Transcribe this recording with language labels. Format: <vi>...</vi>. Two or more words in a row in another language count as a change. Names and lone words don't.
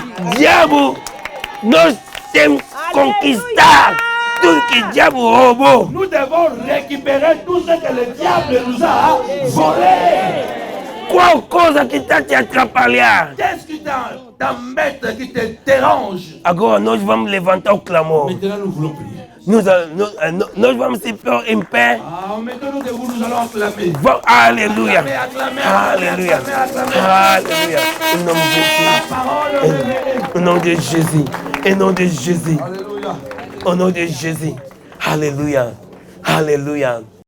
<pt>Diabo, nós temos que conquistar tudo que o diabo roubou.</pt> <fr>Nous devons récupérer tout ce que le diable nous a volé.</fr> <pt>Qual coisa que está te atrapalhando?</pt> <fr>Qu'est-ce qui t'embête, qui te dérange?</fr> <pt>Agora nós vamos levantar o clamor.</pt> <fr>Maintenant, nous voulons prier.</fr> <pt>Nós vamos se pôr em pé.</pt> <fr>Mettons nous debout, nous allons acclamer.</fr> <pt>Aleluia.</pt> <fr>Acclamer,</fr> <pt>Aleluia.</pt> <fr>acclamer.</fr> <pt>Aleluia. Em nome de</pt> <fr>La</fr> <pt>Jesus.</pt> <fr>parole de</fr> <pt>Em nome de Jesus. Em nome de Jesus.</pt> <fr>Alléluia. Au nom de Jésus. Alléluia. Alléluia.</fr>